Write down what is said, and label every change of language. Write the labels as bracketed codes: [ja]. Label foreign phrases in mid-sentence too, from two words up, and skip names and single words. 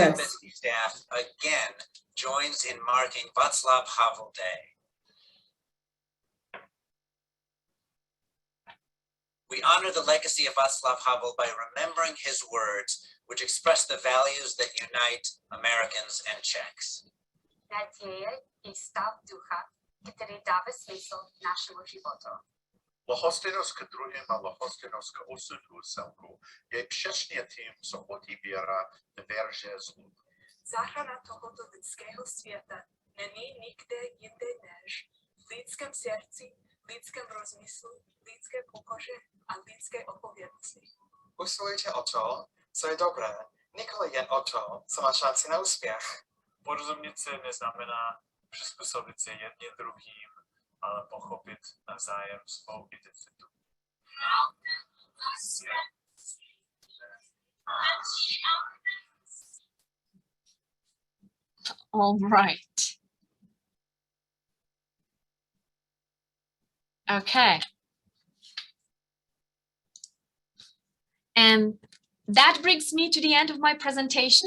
[en] Embassy staff again joins in marking Václav Havel Day. We honor the legacy of Václav Havel by remembering his words, which express the values that unite Americans and Czechs. [cs] Naděje je stav ducha, který dává smysl našemu životu. Lhostejnost k druhým a lhostejnost k osudu celku je přesně tím, co otevírá dveře zlu. Záchrana tohoto lidského světa není nikde jinde než v lidském srdci, lidském rozmyslu, lidské pokoře a lidské odpovědnosti. Usilujte o to, co je dobré, nikoli jen o to, co má šanci na úspěch. Porozumět se neznamená přizpůsobit se jedním druhým, ale pochopit navzájem svou identitu. [en] All right. Okay. And that brings me to the end of my presentation.